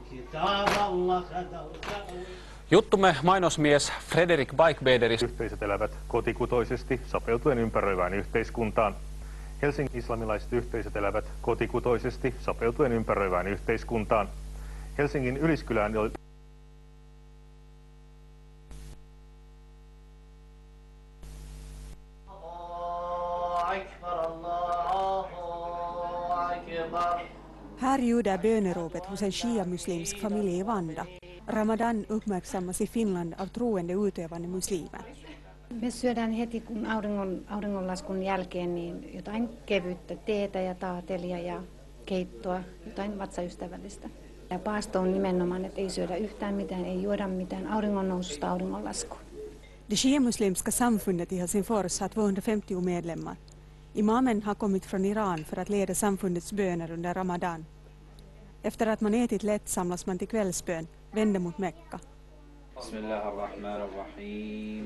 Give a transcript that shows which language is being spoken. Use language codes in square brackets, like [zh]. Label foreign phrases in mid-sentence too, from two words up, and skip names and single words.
[fi] Juttumme mainosmies Frederik Beigbederis. Yhteisöt elävät kotikutoisesti sopeutuen ympäröivään yhteiskuntaan. Helsingin islamilaiset yhteisöt elävät kotikutoisesti sopeutuen ympäröivään yhteiskuntaan. Helsingin Yliskylään oli [sv] Här ljuder böneropet hos en shia-muslimsk familj i Vanda. Ramadan uppmärksammas i Finland av troende utövande muslimer. [fi] Me syödään heti kun auringonlaskun jälkeen niin jotain kevyttä teetä ja taatelia ja keittoa, jotain vatsaystävällistä. Ja paasto on nimenomaan, että ei syödä yhtään mitään, ei juoda mitään auringonnoususta auringonlaskuun. [sv] Det shia-muslimska samfundet i Helsingfors har 250 medlemmar. Imamen har kommit från Iran för att leda samfundets böner under Ramadan. Efter att man ätit lätt samlas man till kvällsbön, vänder mot Mekka. [ar] بسم الله الرحمن الرحيم.